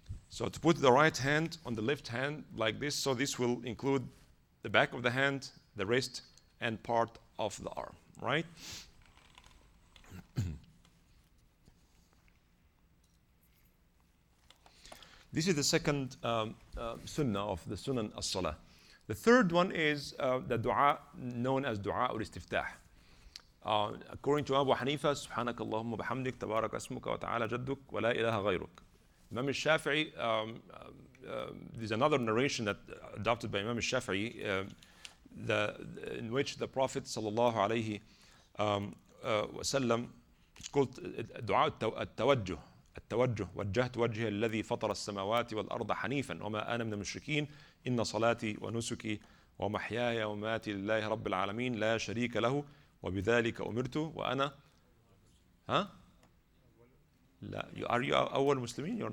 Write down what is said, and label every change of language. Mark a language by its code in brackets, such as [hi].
[en] So to put the right hand on the left hand like this, so this will include the back of the hand, the wrist, and part of the arm, right? This is the second sunnah of the sunan as-salah. The third one is the dua known as dua al-istiftah. According to Abu Hanifa, [ar] سبحانك اللهم وبحمدك تبارك اسمك وتعالى جدك ولا إله غيرك. [en] Imam al-Shafi'i, there's another narration that adopted by Imam al-Shafi'i, in which the Prophet sallallahu alayhi wasallam, it's called دعاء التوجه. [ar] وجهت وجهي الذي فطر السماوات والأرض حنيفا وما أنا من المشركين إن صلاتي ونسكي ومحياي ومماتي لله رب العالمين لا شريك له وبذلك أمرت وأنا لا [en] are you [ar] أول مسلمين?